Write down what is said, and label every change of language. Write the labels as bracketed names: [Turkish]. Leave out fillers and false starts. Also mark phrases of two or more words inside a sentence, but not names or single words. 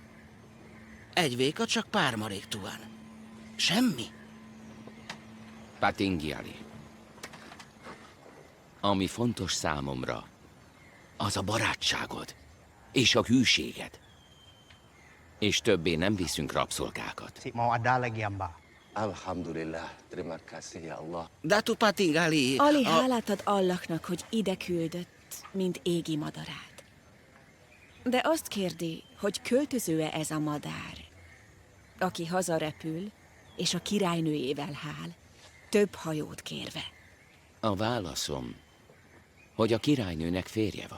[Hungarian] 1 véka csak pár marék, Tuan. Semmi? Patingali. Ami fontos számomra, az a barátságod és a hűséged. És többé nem viszünk rabszolgákat. [Malay] Alhamdulillah, terima kasih ya Allah. [Hungarian] Datu Patingali... Ali hálát ad Allahnak, hogy ide küldött, mint égi madarát. De azt kérdi, hogy költöző-e ez a madár, aki hazarepül, és a királynőjével hál, több hajót kérve. A válaszom, hogy a királynőnek férje van.